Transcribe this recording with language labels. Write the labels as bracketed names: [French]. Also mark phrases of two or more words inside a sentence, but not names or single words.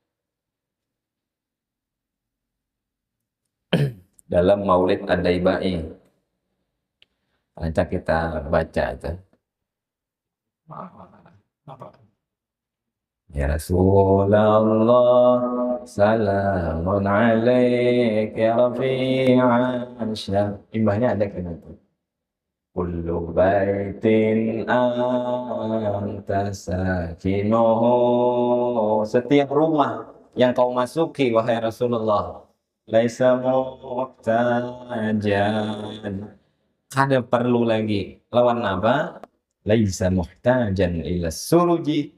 [Indonesian] Dalam Maulid Ad-Daibai nanti kita baca itu. Apa? [Arabic] Ya Rasulullah, salamun alaik ya rafi'an syah. [Banjar] Imbahnya ada kan itu. [Arabic] Kullu baitin anta sakinuhu. [Indonesian] Setiap rumah yang kau masuki wahai Rasulullah, [Arabic] laisa muhtajan. [Banjar] Kada perlu lagi lawan apa? [Arabic] Laisa muhtajan ila suruji.